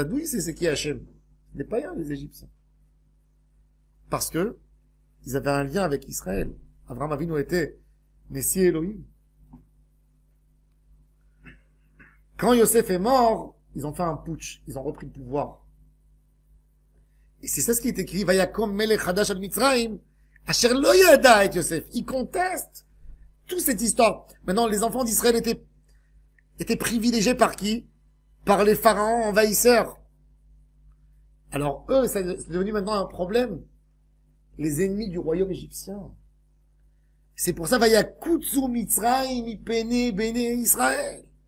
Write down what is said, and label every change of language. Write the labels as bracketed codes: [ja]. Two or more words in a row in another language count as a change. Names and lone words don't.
[fr] D'où il sait c'est qui Hachem? Les païens, les Égyptiens. Parce que ils avaient un lien avec Israël. Abraham Avinu était Messie Elohim. Quand Yosef est mort, ils ont fait un putsch. Ils ont repris le pouvoir. Et c'est ça ce qui est écrit. [he] ויקם מלך חדש על מצרים, אשר לא ידע את יוסף. [fr] Ils contestent toute cette histoire. Maintenant, les enfants d'Israël étaient privilégiés par qui? Par les pharaons envahisseurs. Alors eux, c'est devenu maintenant un problème. Les ennemis du royaume égyptien. C'est pour ça, [he] ויקצו מצרים מפני בני ישראל.